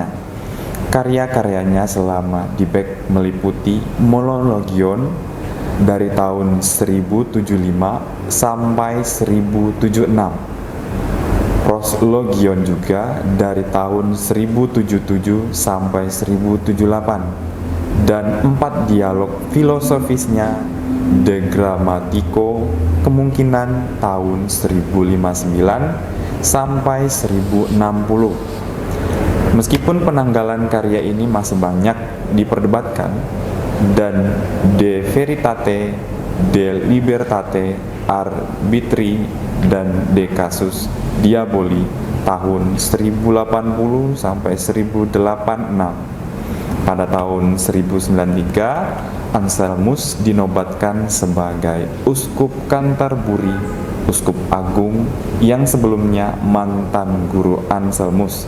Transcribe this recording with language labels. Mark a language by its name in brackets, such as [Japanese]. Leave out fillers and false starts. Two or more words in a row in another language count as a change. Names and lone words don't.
[Indonesian] Karya-karyanya selama di Beck meliputi Monologion dari tahun 1075 sampai 1076, Proslogion juga dari tahun 1077 sampai 1078, dan 4 dialog filosofisnya De Grammatico kemungkinan tahun 1059 sampai 1060. Meskipun penanggalan karya ini masih banyak diperdebatkan, dan De Veritate, De Libertate Arbitri, dan De Casus Diaboli tahun 1080 sampai 1086. Pada tahun 1093 Anselmus dinobatkan sebagai uskup Canterbury, uskup agung yang sebelumnya mantan guru Anselmus.